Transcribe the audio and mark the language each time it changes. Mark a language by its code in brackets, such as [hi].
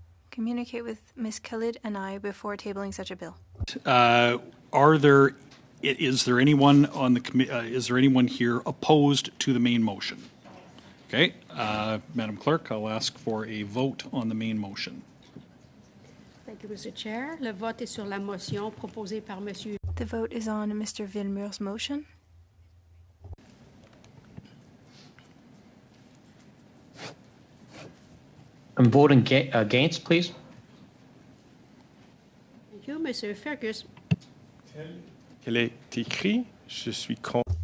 [en] Communicate with Ms. Khalid and I before tabling such a bill. Is there anyone on the is there anyone here opposed to the main motion? Okay, Madam Clerk, I'll ask for a vote on the main motion. Thank you, Mr. Chair. [fr] Le vote est sur la motion proposée par Monsieur. [en] The vote is on Mr. Villemur's motion. I'm voting against, please. Thank you, Monsieur Fergus. [fr] Qu'elle est écrite, je suis contre.